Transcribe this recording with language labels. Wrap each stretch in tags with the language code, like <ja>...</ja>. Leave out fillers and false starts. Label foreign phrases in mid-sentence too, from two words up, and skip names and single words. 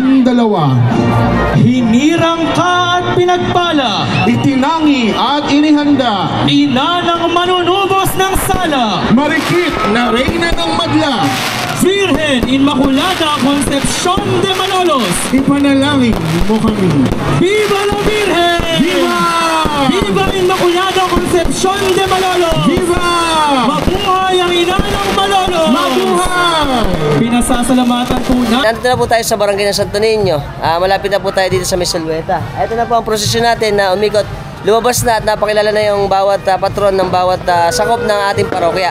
<tl>Hinirang ka at pinagpala, Itinangi at inihanda, ina ng manunubos ng sala, marikit na reyna ng madla, Virgen Immaculada Concepcion de Malolos. ipanalangin mo kami.</tl> <es>Viva la Virgen! Viva! Viva Immaculada Concepcion de Malolos! Viva!</es> <tl>Mabuhay ang ina ng Malolos! Mabuhay! Pinasasalamatan po na. Nandito na po tayo sa barangay ng Santo Niño. Malapit na po tayo dito sa Misulweta. Ito na po ang prosesyon natin na umikot. Lumabas na at napakilala na yung bawat patron ng bawat sakop ng ating parokya.</tl>